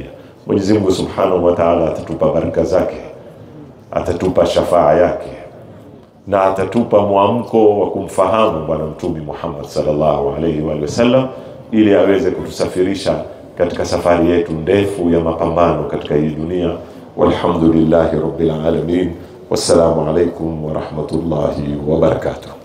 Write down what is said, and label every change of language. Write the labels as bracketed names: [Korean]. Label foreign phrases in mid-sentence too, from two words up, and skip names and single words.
[Swahili] Mwenyezi Mungu [Arabic] سبحانه وتعالى [Swahili] atatupa baraka zake, atatupa shafaa yake. na atatupa mwamko wa kumfahamu Bwana Mtume Muhammad [Arabic] صلى الله عليه وسلم, [Swahili] ili aweze kutusafirisha katika safari yetu ndefu ya mapambano katika hii dunia. [Arabic] والحمد لله رب العالمين والسلام عليكم ورحمة الله وبركاته.